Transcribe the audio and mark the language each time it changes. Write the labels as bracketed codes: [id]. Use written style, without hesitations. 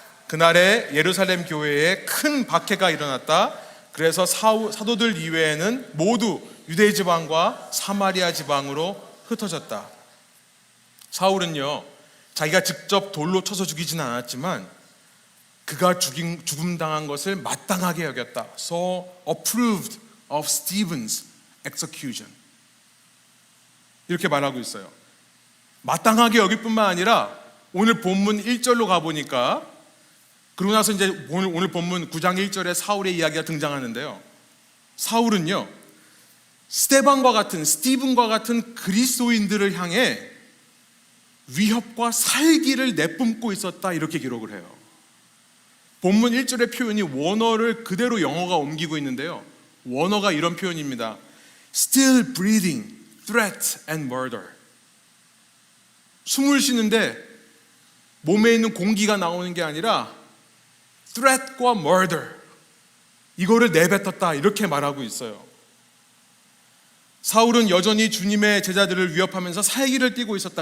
[ko] 그날에 예루살렘 교회에 큰 박해가 일어났다. 그래서 사도들 이외에는 모두 유대 지방과 사마리아 지방으로 흩어졌다. 사울은요, 자기가 직접 돌로 쳐서 죽이지는 않았지만 그가 죽음당한 것을 마땅하게 여겼다. [en] So approved of Stephen's execution. [ko] 이렇게 말하고 있어요. 마땅하게 여길 뿐만 아니라 오늘 본문 1절로 가보니까 그러고 나서 이제 오늘 본문 9장 1절에 사울의 이야기가 등장하는데요. 사울은요, 스테반과 같은 그리스도인들을 향해 위협과 살기를 내뿜고 있었다, 이렇게 기록을 해요. 본문 1절의 표현이 원어를 그대로 영어가 옮기고 있는데요. 원어가 이런 표현입니다. [en] Still breathing, threat and murder. [ko] 숨을 쉬는데 몸에 있는 공기가 나오는 게 아니라 threat과 murder, 이거를 내뱉었다, 이렇게 말하고 있어요. 사울은 여전히 주님의 제자들을 위협하면서 살기를 띠고 있었다.